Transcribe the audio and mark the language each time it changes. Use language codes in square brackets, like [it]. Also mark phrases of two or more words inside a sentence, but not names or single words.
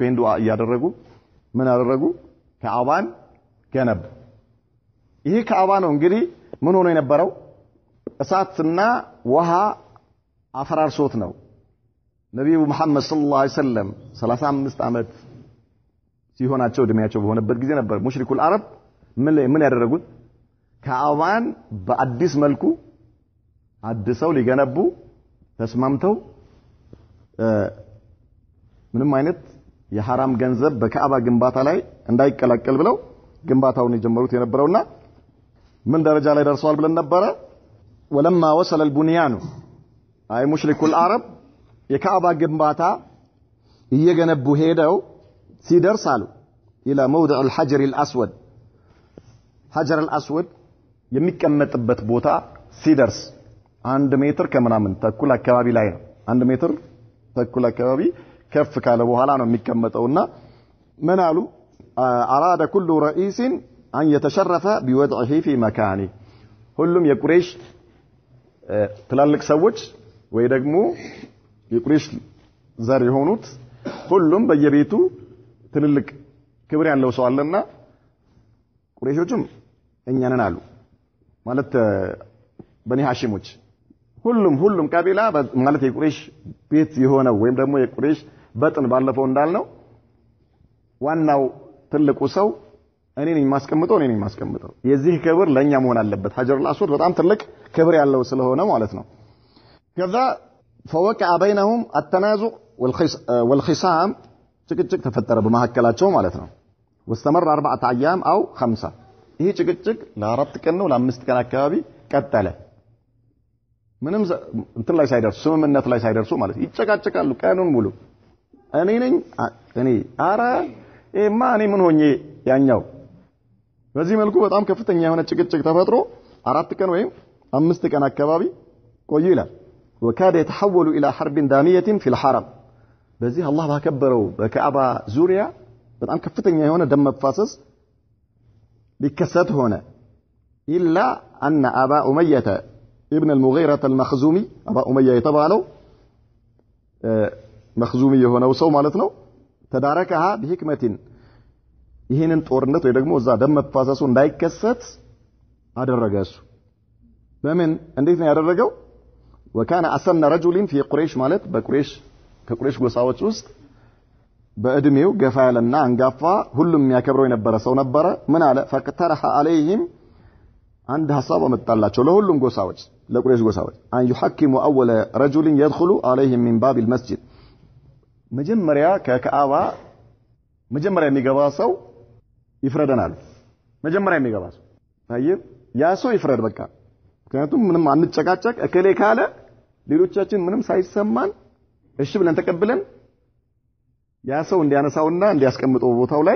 [am] ይሄን ዱዓ እያደረጉ ምን አደረጉ ካባን ገነቡ ይሄ ካባ ነው እንግዲህ ምን ሆኖ የነበረው እሳትና ውሃ አፈራርሶት ነው ነብዩ መሐመድ [ar] صلى الله عليه وسلم [am] 35 አመት ሲሆናቸው እድሜያቸው በሆነበት ጊዜ ነበር [ar] مشركو العرب [am] ምን ያደረጉት ካባን በአዲስ መልኩ አድሰው ሊገነቡ ተስማምተው ምንም አይነት የሐራም ገንዘብ በካባ ግንባታ ላይ እንዳይቀላቀል ብለው ግንባታውን የጀመሩት የነበረውና ምን ደረጃ ላይ ደርሰዋል ብለን ነበር [ar] ولما وصل البنيان [am] አይ [ar] مشركو العرب [am] የካባ ግንባታ እየገነቡ ሄደው ሲደርሳሉ [ar] الى موضع الحجر الاسود حجر الاسود [am] የሚቀመጥበት ቦታ ሲደርስ 1 ሜትር ከምናምን ተኩል አካባቢ ላይ ነው 1 ሜትር ተኩል አካባቢ ከፍ ካለ በኋላ ነው የሚቀመጠውና ምን አሉ አራደ [ar] كل رئيس ان يتشرف بوضعه في مكانه [am] ሁሉም የቁረይሽ ትላልቅ ሰዎች ወይ ደግሞ የቁረይሽ ዘር የሆኑት ሁሉም በየቤቱ ትልልቅ ክብር ያለው ሰው አለና ቁረይሾችም እኛ ነን አሉ ማለት በኒ ሐሺሞች ሁሉም ካቢላ ማለት የቁረይሽ ቤት የሆነው ወይም ደግሞ የቁረይሽ በጥን ባለፈው እንዳልነው ዋናው ትልቁ ሰው እኔ ነኝ ማስቀምጠው የዚህ ክብር ለኛ መሆን አለበት [ar] الحجر الأسود [am] በጣም ትልቅ ክብር ያለው ስለሆነ ማለት ነው ከዛ [ar] فوقع بينهم التنازع والخصام [am] ጭቅጭቅ ተፈጠረ በመሐከላቸው ማለት ነው [ar] واستمر 4 ايام او 5 [am] ይሄ ጭቅጭቅ ለ4 ቀን ነው ለ5 ቀን አካባቢ ቀጠለ ምንም እንትን ላይ ሳይደርሱ ስምምነት ላይ ሳይደርሱ ማለት ይጨቃጨቃሉ ቀኑን ሙሉ እኔ አረ እማ እኔ ምን ሆኜ ያኛው በዚህ መልኩ በጣም ከፍተኛ የሆነ ጭቅጭቅ ተፈጥሮ 4 ቀን ወይም 5 ቀን አካባቢ ቆዩ ይላል [ar] وكاد يتحول الى حرب داميه في الحرم [am] በዚህ አላህ ባከበረው በካባ ዙሪያ በጣም ከፍተኛ የሆነ ደም መፋሰስ ሊከሰት ሆነ [ar] الا ان ابا اميه ابن المغيرة المخزومي ابا اميه [am] የተባለው መخزومي የሆነው ሰው ማለት ነው ተዳረከها بحكمه ይሄንን ጦርነት ወይ ደግሞ እዛ ደም መፋሰሱ እንዳይከሰት አደረገሱ በምን እንዴት ነው ያደረገው [ar] وكان أسن رجل في قريش [am] ማለት በቁረይሽ ከቁረይሽ ጎሳዎች ውስጥ በእድሜው ገፋ ያለና አንጋፋ ሁሉም የሚያከብረው የነበረ ሰው ነበረ ምን አለ [ar] فقترح عليهم [am] አንድ ሐሳብ አመጣላቸው ለሁሉም ጎሳዎች ለቁረይሽ ጎሳዎች [ar] أن يحكموا أول رجل يدخل عليهم من باب المسجد [am] መጀመሪያ ከካዕባ መጀመሪያ የሚገባ ሰው ይፍረደናል መጀመሪያ የሚገባ ሰው ታየብ ያ ሰው ይፍረድ በቃ ምክንያቱም ምንም አንጨቃጨቅ እከሌ ካለ ሌሎቻችን ምንም ሳይሰማን እሺ ብለን ተቀብለን ያ ሰው እንዲያነሳውና እንዲያስቀምጠው ቦታው ላይ